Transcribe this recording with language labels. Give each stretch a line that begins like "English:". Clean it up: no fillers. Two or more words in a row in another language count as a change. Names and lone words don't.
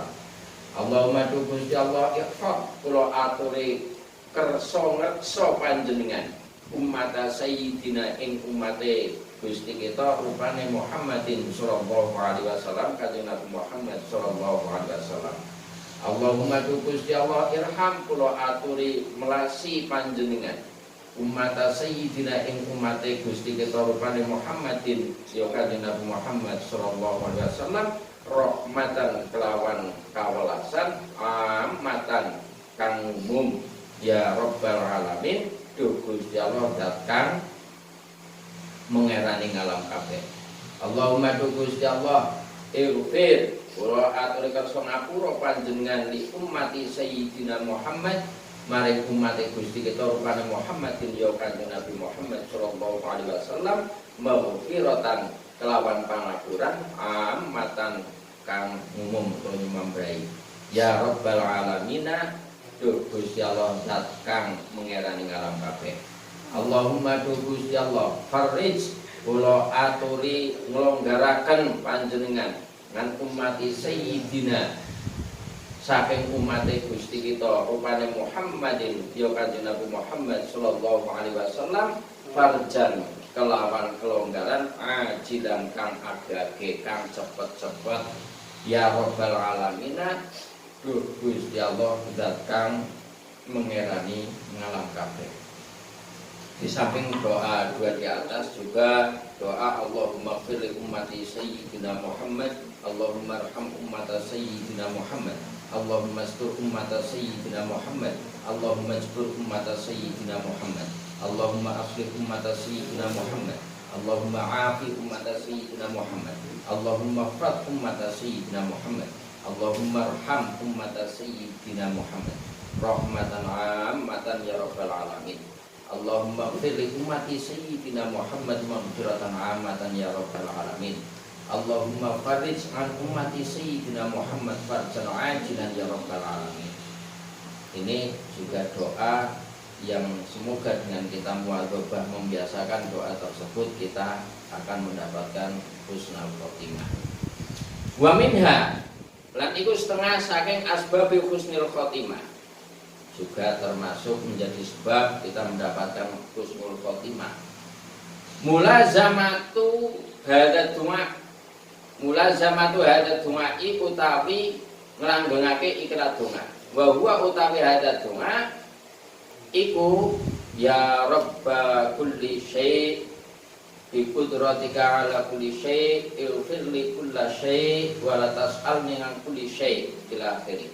Javanese: Allahumma Gusti Allah ikhfad kula aturi kersa ngreksa panjenengan umat sayyidina ing umat Gusti kita rupane Muhammadin
Arabic: صلى الله عليه وسلم
Javanese: Kanjeng Nabi Muhammad
Arabic: صلى الله عليه وسلم.
Javanese: Allahumma Gusti Allah irham kula aturi melasi panjenengan umat sayyidina ing umat Gusti kita rupane Muhammadin ya Kanjeng Nabi Muhammad
Arabic: صلى الله عليه وسلم
Javanese: rahmatan kelawan kawelasan amatan kang umum
Arabic: يا رب العالمين
Javanese: duh Gusti Allah zat kang mengerani ngalam kabeh. Allahumma Gusti Allah ighfir kula aturi kersa ngapura panjenengan
Arabic: لأمة سيدنا محمد
Javanese: maring umat Gusti kita rupane Muhammadin ya Kanjeng Nabi Muhammad
Arabic: صلى الله عليه وسلم
Javanese: maghfiratan kelawan pangapuran amatan kang umum utawa nyumambrai
Arabic: يا رب العالمين
Javanese: duh Gusti Allah zat kang mengerani ngalam kabeh. Allahumma Gusti Allah farij kula aturi nglonggaraken panjenengan ngan umat sayyidina saking umate Gusti kita rupane Muhammadin ya Kanjeng Nabi Muhammad
Arabic: صلى الله عليه وسلم
Javanese: farjan kelawan kelonggaran ajilan kang agake kang cepet-cepet
Arabic: يا رب العالمين
Javanese: duh Gusti Allah zat kang mengerani ngalam kabeh.
Indonesian: Di samping doa dua di atas juga doa
Arabic: اللهم اغفر لأمة سيدنا محمد، اللهم ارحم أمة سيدنا محمد، اللهم استر أمة سيدنا محمد، اللهم استر أمة سيدنا محمد، اللهم أصلح أمة سيدنا محمد، اللهم عاف أمة سيدنا محمد، اللهم فرج أمة سيدنا محمد، اللهم ارحم أمة سيدنا محمد رحمة عامة يا رب العالمين. اللهم اغفر لأمة سيدنا محمد مغفرة عامة يا رب العالمين. اللهم فرج عن أمة سيدنا محمد فرجا عاجلا يا رب العالمين.
Indonesian: Ini juga doa yang semoga dengan kita muadzabah membiasakan doa tersebut kita akan mendapatkan
Arabic: حسن الخاتمة. ومنها
Javanese: lan iku setengah saking
Arabic: أسباب حسن الخاتمة,
Indonesian: juga termasuk menjadi sebab kita mendapatkan
Arabic: حسن الخاتمة. ملازمة هذا الدعاء
Javanese: utawi nglanggengake ikrar donga.
Arabic: وهو utawi hadza
Javanese: donga iku
Arabic: يا رب كل شيء بقدرتك على كل شيء اغفر لي كل شيء ولا تسألني عن كل شيء إلى آخره.